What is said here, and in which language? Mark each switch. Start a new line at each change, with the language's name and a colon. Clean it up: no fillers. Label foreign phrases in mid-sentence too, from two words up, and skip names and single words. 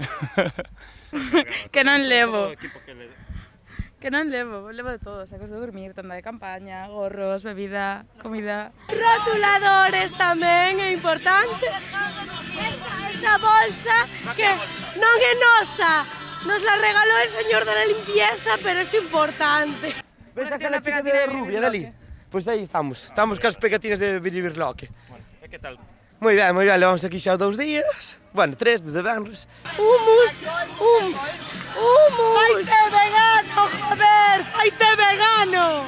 Galician: Que non levo. Que non levo de todo, sacos de dormir, tenda de campaña, gorros, bebida, comida. Rotuladores tamén é importante. Esta bolsa que non é nosa, nos la regalou
Spanish: el señor de la limpieza, pero es importante.
Galician: Ves aquela chica de rubia dali? Pois aí estamos cas pegatinas de Biribirloque. Bueno, e que tal? Moi ben, levamos aquí xa 2 días, bueno, 3 desde Benres. Humus! Faite vegano, joder, faite vegano!